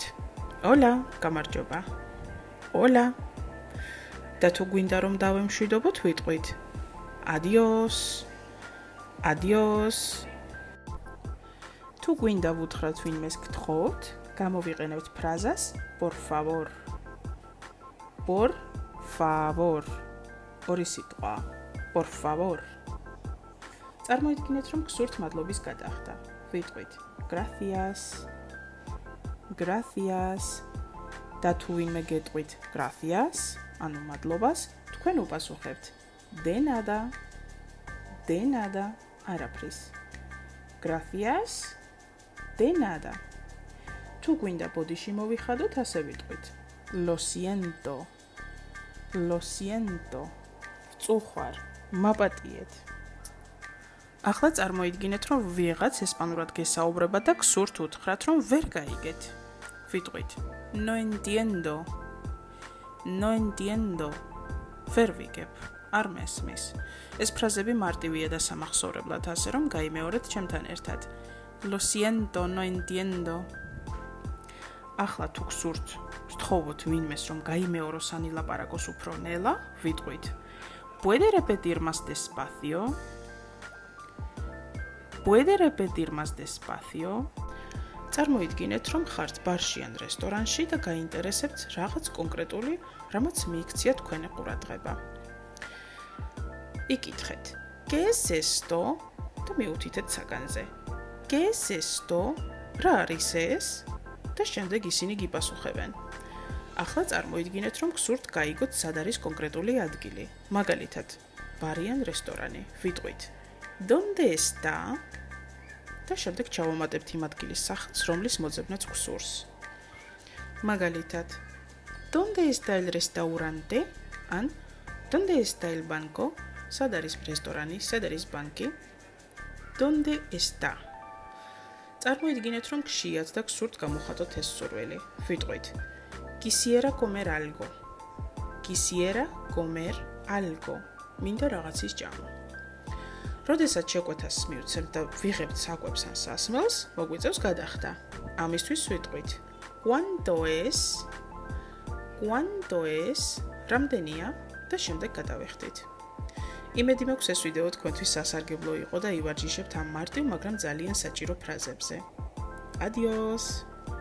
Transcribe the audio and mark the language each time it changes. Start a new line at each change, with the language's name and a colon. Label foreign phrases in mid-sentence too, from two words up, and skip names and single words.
Spanish: Hola, გამარჯობა. Hola.
Georgian: და თუ გვინდა რომ დავემშვიდობოთ, ვიტყვით Adiós.
Spanish: Adiós.
Georgian: თუ გვინდა ვუთხრათ ვინმეს გთხოვთ, გამოვიყენებთ ფრაზას
Spanish: por favor. Por favor.
Georgian: ორი სიტყვა.
Spanish: Por favor.
Georgian: წარმოიდგინეთ, რომ გსურთ მადლობის გადახდა.
Spanish: ვიტყვით gracias. Gracias.
Georgian: და თუ ვინმე გეტყვით gracias, ანუ მადლობას, თქვენ უპასუხებთ
Spanish: de nada. De nada. არაფრის. Gracias. De nada.
Georgian: თუ გვინდა ბოდიში მოვიხადოთ, ასე ვიტყვით
Spanish: Lo siento. Lo siento.
Georgian: წუხვარ, მაპატიეთ. ახლა წარმოიდგინეთ, რომ ვიღაც ესპანურად გესაუბრება და გსურთ უთხრათ, რომ ვერ გაიგეთ.
Spanish: ვიტყვით No entiendo. No entiendo.
Georgian: ვერ ვიგებ. არ მესმის. ეს ფრაზები მარტივია და სამახსოვრებლად, ასე რომ გაიმეორეთ ჩემთან ერთად.
Spanish: Lo siento, no entiendo.
Georgian: ახლა თუ გსურთ ვთხოვოთ ვინმეს, რომ გაიმეოროს ან ილაპარაკოს უფრო ნელა, ვიტყვით
Spanish: Puede repetir más despacio? Puede repetir más despacio?
Georgian: წარმოიდგინეთ, რომ ხართ ბარში ან რესტორანში და გაინტერესებთ რაღაც კონკრეტული, რამაც მიიქცია თქვენი ყურადღება.
Spanish: იკითხეთ ¿Qué es esto?
Georgian: და მიუთითეთ საგანზე.
Spanish: ¿Qué es esto?
Georgian: რა არის ეს? და შემდეგ ისინი გიპასუხებენ. ახლა წარმოიდგინეთ, რომ გსურთ გაიგოთ სად არის კონკრეტული ადგილი. მაგალითად, ბარი ან რესტორანი.
Spanish: ვიტყვით ¿Dónde está?
Georgian: და შემდეგ ჩავამატებთ იმ ადგილის სახელს, რომლის მოძებნაც გსურს. მაგალითად,
Spanish: ¿Dónde está el restaurante? ან ¿Dónde está el banco?
Georgian: სად არის რესტორანი, სად არის ბანკი?
Spanish: ¿Dónde está?
Georgian: წარმოიდგინეთ, რომ გშიათ და გსურთ გამოხატოთ ეს სურვილი.
Spanish: ვიტყვით Quisiera comer algo. Quisiera comer algo.
Georgian: მინდა რაღაცის ჭამა. როდესაც შეკვეთას მივცემთ და ვიღებთ საკვებს ან სასმელს, მოგვიწევს გადახდა. ამისთვის ვიტყვით
Spanish: ¿Cuánto es? ¿Cuánto es?
Georgian: რამდენია? და შემდეგ გადავეხდით. იმედი მაქვს ეს ვიდეო თქვენთვის სასარგებლო იყო და ივარჯიშებთ ამ მარტივ, მაგრამ ძალიან საჭირო ფრაზებზე.
Spanish: Adiós.